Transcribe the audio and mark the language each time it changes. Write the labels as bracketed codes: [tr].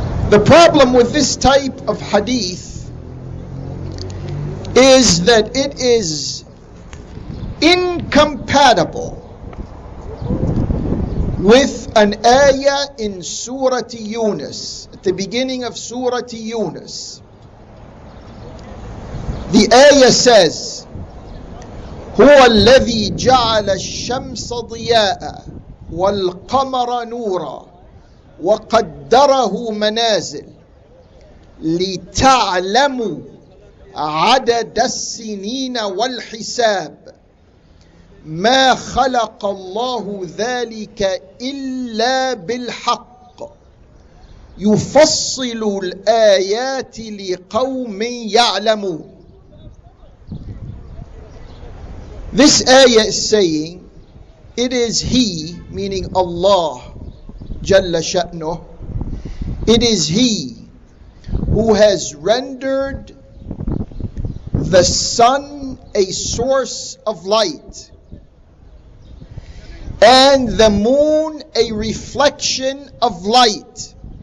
[en] The problem with this type of hadith is that it is incompatible with an ayah in Surah Yunus, at the beginning of Surah Yunus. The ayah says, [ar] هو الذي جعل الشمس ضياء والقمر نورا وقدره منازل لتعلموا عدد السنين والحساب ما خلق الله ذلك إلا بالحق يفصل الآيات لقوم يعلمون. [en] This ayah is saying, it is He, meaning Allah Jalla Sha'nuh, it is He who has rendered the sun a source of light and the moon a reflection of light.